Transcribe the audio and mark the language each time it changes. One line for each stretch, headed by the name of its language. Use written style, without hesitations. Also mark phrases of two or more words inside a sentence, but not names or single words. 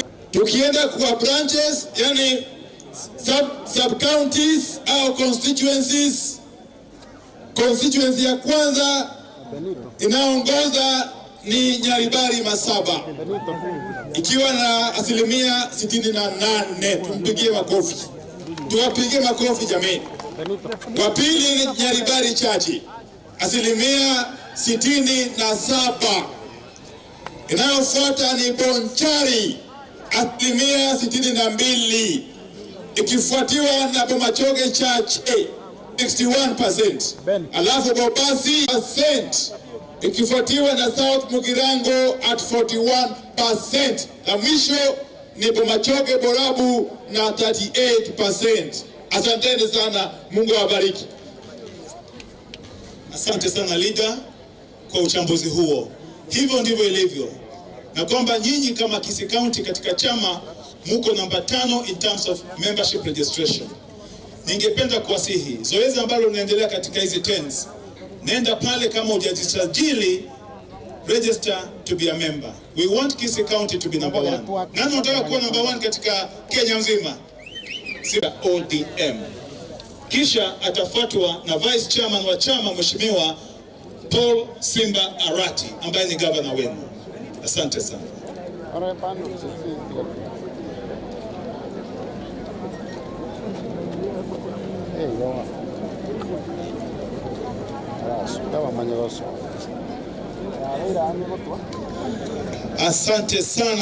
Swahili: Tukienda kwa branches, yani sub counties au constituencies, constituency ya kwanza inaongoza ni Nyaribari Masaba ikiwa na 68%. Tumpigie makofi, tuwapigie makofi jamani. Wa pili ni Nyaribari Chachi 67%. Inayofuata ni Bonchari 62%, ikifuatiwa na Bomachoge Chache 61%, alafu Bobasi %, ikifuatiwa na South Mugirango at 41%, na mwisho ni Bomachoge Borabu na 38%. Asanteni sana, Mungu awabariki. Asante sana leader kwa uchambuzi huo. Hivyo ndivyo ilivyo, na kwamba nyinyi kama Kisii County katika chama muko namba 5
English: in terms of membership registration.
Swahili: Ningependa kuwasihi zoezi ambalo linaendelea katika hizi tents, nenda pale kama hujajisajili,
English: register to be a member. We want Kisii County to be number 1.
Swahili: Nani unataka kuwa number 1 katika Kenya nzima? Sida ODM. Kisha atafuatwa na
English: vice chairman
Swahili: wa chama mheshimiwa Paul Simba Arati ambaye ni governor wenu. Asante sana. Asante sana.